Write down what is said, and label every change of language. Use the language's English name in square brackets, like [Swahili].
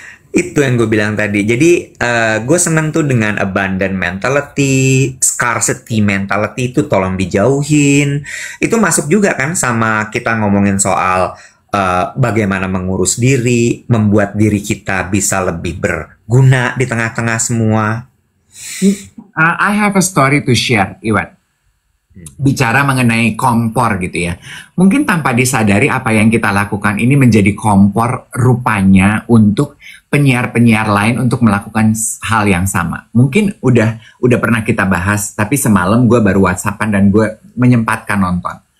[Indonesian] Itu yang gue bilang tadi. Jadi gue seneng tuh dengan abundant mentality, scarcity mentality itu tolong dijauhin. Itu masuk juga kan sama kita ngomongin soal bagaimana mengurus diri, membuat diri kita bisa lebih berguna di tengah-tengah semua. [English] I have a story to share, Iwan. [Indonesian] Bicara mengenai kompor gitu ya. Mungkin tanpa disadari apa yang kita lakukan ini menjadi kompor rupanya untuk penyiar-penyiar lain untuk melakukan hal yang sama. Mungkin udah pernah kita bahas, tapi semalam gue baru WhatsAppan dan gue menyempatkan nonton.